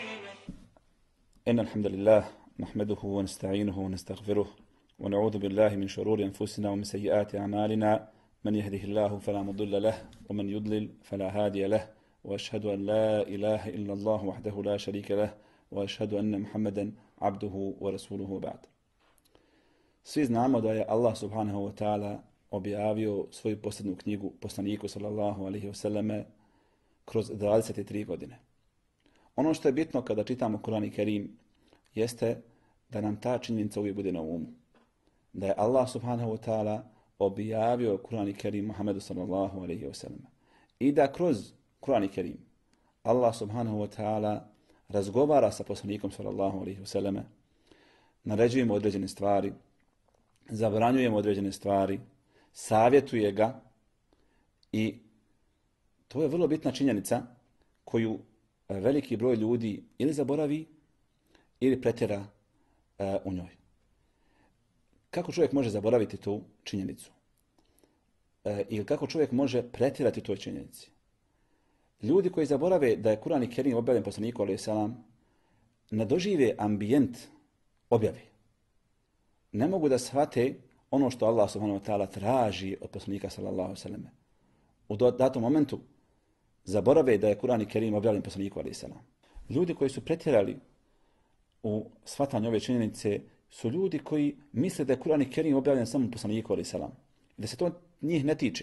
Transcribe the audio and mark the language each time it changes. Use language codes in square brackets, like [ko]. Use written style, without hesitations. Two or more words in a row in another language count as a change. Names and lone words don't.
[ar] إن الحمد لله نحمده ونستعينه ونستغفره ونعوذ بالله من شرور أنفسنا ومن سيئات أعمالنا من يهده الله فلا مضل له ومن يضلل فلا هادي له وأشهد أن لا إله إلا الله وحده لا شريك له وأشهد أن محمدا عبده ورسوله وبعد. [bs] Svi znamo da je Allah [ar] سبحانه وتعالى [bs] objavio svoju posljednju knjigu poslaniku [ar] صلى الله عليه وسلم [bs] kroz 23 godine. Ono što je bitno kada čitamo Kur'an i Kerim jeste da nam ta činjenica uvijek bude na umu. Da je Allah [ar] سبحانه وتعالى [bs] objavio Kur'an i Kerim Muhammedu [ar] صلى الله عليه وسلم. [bs] I da kroz Kur'an i Kerim Allah [ar] سبحانه وتعالى [bs] razgovara sa poslanikom [ar] صلى الله عليه وسلم, [bs] naređujemo određene stvari, zabranjujemo određene stvari, savjetuje ga i to je vrlo bitna činjenica koju veliki broj ljudi ili zaboravi ili pretjera u njoj. Kako čovjek može zaboraviti tu činjenicu? Ili kako čovjek može pretjerati toj činjenici? Ljudi koji zaborave da je Kur'an i Kerim objavljen poslaniku [ar] عليه السلام [bs] ne dožive ambijent objave. Ne mogu da shvate ono što Allah [ar] سبحانه وتعالى [bs] traži od poslanika [ar] صلى الله عليه وسلم. [bs] U datom momentu zaborave da je Kur'an i Kerim objavljen poslaniku [ar] عليه السلام. [bs] Ljudi koji su pretjerali u shvatanju ove činjenice su ljudi koji misle da je Kur'an i Kerim objavljen samo poslaniku [ar] عليه السلام. [bs] Da se to njih ne tiče.